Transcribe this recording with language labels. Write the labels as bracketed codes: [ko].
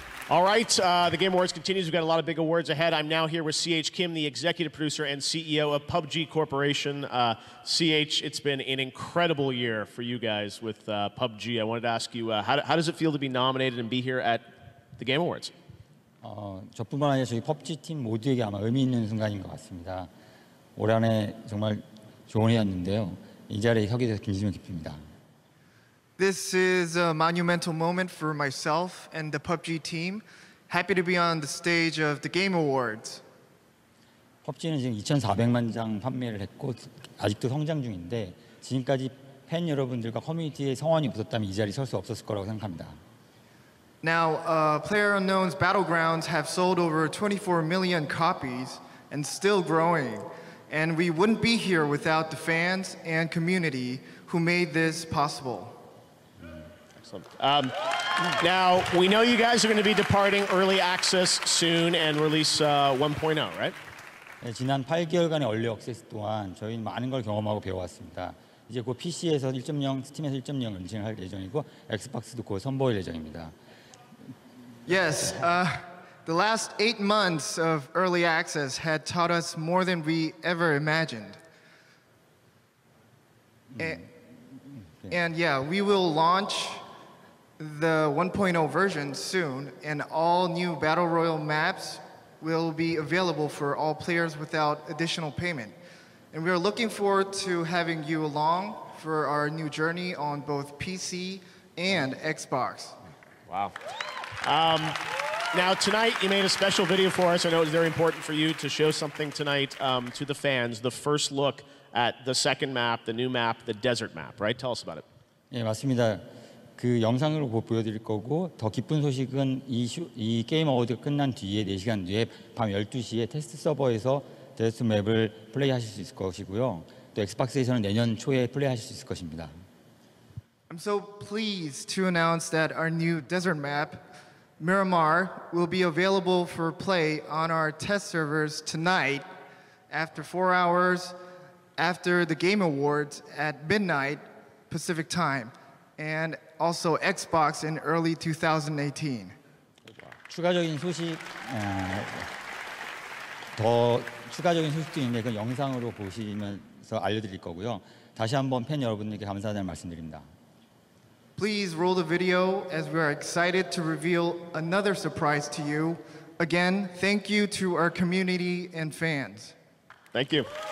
[en] All right, the Game Awards continues. We've got a lot of big awards ahead. I'm now here with C.H. Kim, the executive producer and CEO of PUBG Corporation. C.H., it's been an incredible year for you guys with PUBG. I wanted to ask you, how does it feel to be nominated and be here at the Game Awards. [ko] 저뿐만 아니라 저희 PUBG 팀 모두에게 아마 의미 있는 순간인 것 같습니다. 올 한해 정말 좋은 해였는데요. 이 자리에 서게 돼서 굉장히 기쁩니다. [en] This is a monumental moment for myself and the PUBG team. Happy to be on the stage of the Game Awards. [ko] PUBG는 지금 2,400만 장 판매를 했고 아직도 성장 중인데 지금까지 팬 여러분들과 커뮤니티의 성원이 없었다면 이 자리에 설 수 없었을 거라고 생각합니다. [en] Now, PlayerUnknown's Battlegrounds have sold over 24 million copies and still growing. And we wouldn't be here without the fans and community who made this possible. Now, we know you guys are going to be departing early access soon and release 1.0, right? [ko] 네, 지난 8개월간의 얼리 액세스 동안 저희는 많은 걸 경험하고 배워왔습니다. 이제 곧 PC에서 1.0, 스팀에서 1.0 런칭할 예정이고 엑스박스도 곧 선보일 예정입니다. [en] Yes, the last 8 months of early access had taught us more than we ever imagined. And yeah, we will launch the 1.0 version soon, and all new Battle Royale maps will be available for all players without additional payment. And we are looking forward to having you along for our new journey on both PC and Xbox. Wow. Now, tonight you made a special video for us. I know it was very important for you to show something tonight to the fans, the first look at the second map, the new map, the desert map, right? Tell us about it. [ko] 네, 맞습니다. 그 영상으로 보여드릴 거고 더 기쁜 소식은 이 게임 어워드가 끝난 뒤에 4시간 뒤에 밤 12시에 테스트 서버에서 데스트 맵을 플레이하실 수 있을 것이고요. 또 엑스박스에서는 내년 초에 플레이하실 수 있을 것입니다. [en] I'm so pleased to announce that our new desert map, Miramar, will be available for play on our test servers tonight after 4 hours after the Game Awards at midnight Pacific time, and also Xbox in early 2018. [ko] 추가적인 소식, 더 추가적인 소식도 있는데 그 영상으로 보시면서 알려드릴 거고요. 다시 한번 팬 여러분들께 감사하다는 말씀드립니다. [en] Please roll the video as we are excited to reveal another surprise to you. Again, thank you to our community and fans. Thank you.